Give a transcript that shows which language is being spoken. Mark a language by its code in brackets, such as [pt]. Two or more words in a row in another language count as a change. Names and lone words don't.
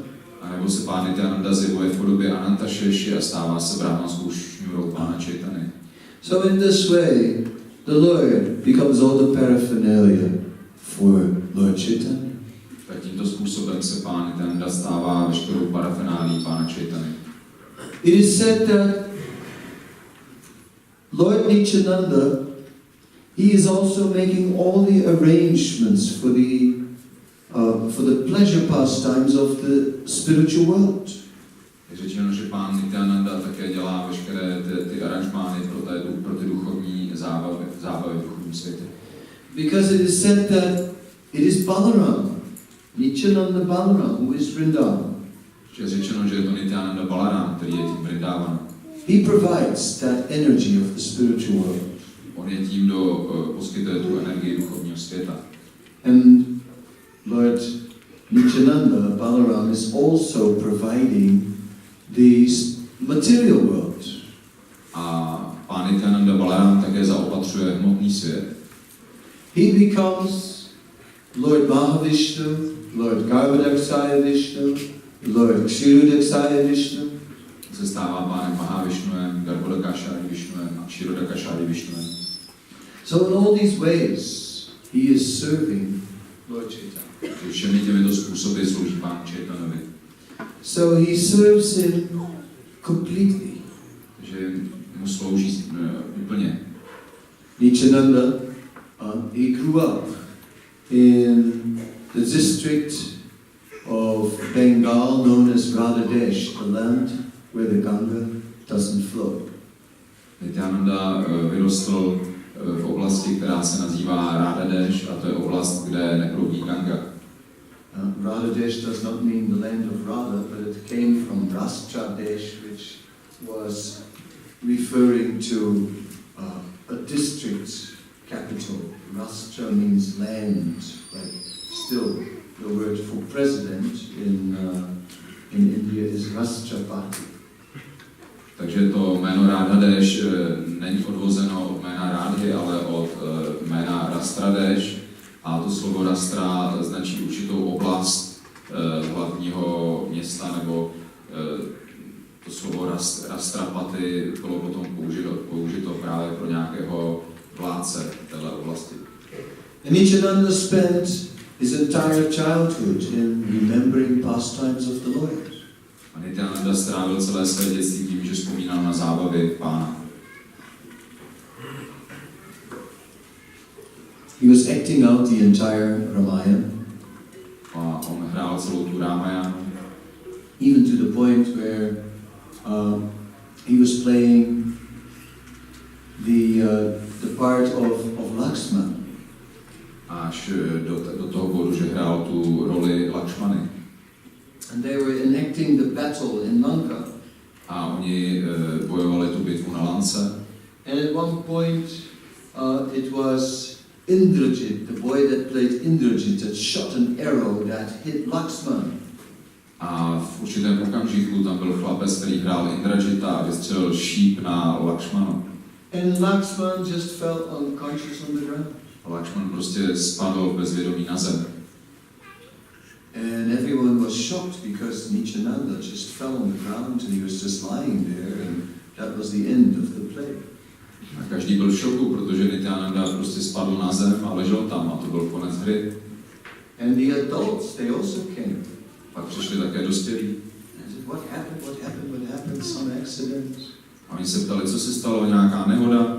[cs] A nebo se Pán Nityananda zjevuje v podobě Ananta Šeši a stává se brahmanskou šňůrou Pána Chaitanya. [en] So in this way, the Lord becomes all the paraphernalia for Lord Chaitanya. [cs] Tak tímto způsobem se Pán Nityananda stává veškerou parafernálí Pána Chaitanya. [en] It is said that Lord Nityananda, he is also making all the arrangements for the pleasure pastimes of the spiritual world. [cs] Je řečeno, že Pán Nityananda také dělá veškeré ty aranžmány pro ty duchovní zábavy v duchovním světě. [en] Because it is said that it is Balaram, Nityananda Balaram, who is Vrindavan. [cs] Je řečeno, že je to Nityananda Balaram, který je tím Vrindavan. [en] He provides that energy of the spiritual world. [cs] On je tím, kdo poskytuje tu energii duchovního světa. [en] And Lord Nityananda Balaram is also providing the material world. [cs] A Pán Nityananda Balaram také zaopatřuje hmotný svět. [en] He becomes Lord Mahavishnu, Lord Garbhodaksaya Vishnu, Lord Kshirodaksaya Vishnu. [cs] Se stává Pánem Mahavishnuem, Garbhodakashaya Vishnuem a Kshirodakashaya Vishnuem. [en] So in all these ways, he is serving Lord Chaitanya. [cs] Všemi těmito způsoby slouží Pánu Chaitanovi. [en] So he serves him completely. [cs] Takže mu slouží úplně. [en] Nityananda, he grew up in the district of Bengal known as Radhadesh, the land where the Ganga doesn't flow. [cs] Nityananda vyrostl v oblasti, která se nazývá Radhadesh, a to je oblast, kde neproudí Ganga. [en] Radhadesh does not mean the land of Radha, but it came from Rastradesh, which was referring to a district capital. Rastra means land, like still the word for president in in India is Rastrapati. [cs] Takže to jméno Radhadesh není odvozeno od jména Rádhy, ale od jména Rastradeš. A to slovo Rastra značí určitou oblast hlavního města, nebo to slovo Rastrapati bylo potom použito právě pro nějakého vládce této oblasti. [en] And Nityananda spent his entire childhood in remembering pastimes of the Lord. [cs] A Nityananda strávil celé své dětství tím, že vzpomínal na zábavy Pána. [en] He was acting out the entire Ramayana. [cs] A on hrál celou tu Ramayanu. [en] Even to the point where he was playing the part of Lakshmana. [cs] Až do toho bodu, že hrál tu roli Lakšmany. [en] And they were enacting the battle in Lanka. [cs] A oni bojovali tu bitvu na Lance. [en] And at one point it was Indrajit, the boy that played Indrajit, that shot an arrow that hit Lakshmana. [cs] A v určitém okamžiku tam byl chlapec, který hrál Indrajita a vystřelil šíp na Lakšmanu. [en] And Lakshman just fell unconscious on the ground. [cs] A Lakšman prostě spadl bezvědomí na zem. [en] And everyone was shocked because Nityananda just fell on the ground and he was just lying there, and that was the end of the play. [cs] A každý byl v šoku, protože Nityananda prostě spadl na zem a ležel tam a to byl konec hry. [en] And the adults, they also came. [cs] Pak přišli také dospělí. [en] And said, what happened, some accident. [cs] A oni se ptali, co se stalo, nějaká nehoda.